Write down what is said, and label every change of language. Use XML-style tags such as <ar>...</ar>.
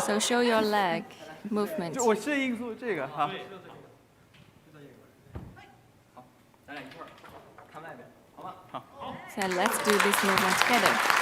<en>So show your leg movement.</en> <zh>我适应做这个哈。好，咱俩一块儿看外边，好吗？好。</zh> <en>So let's do this movement together.</en>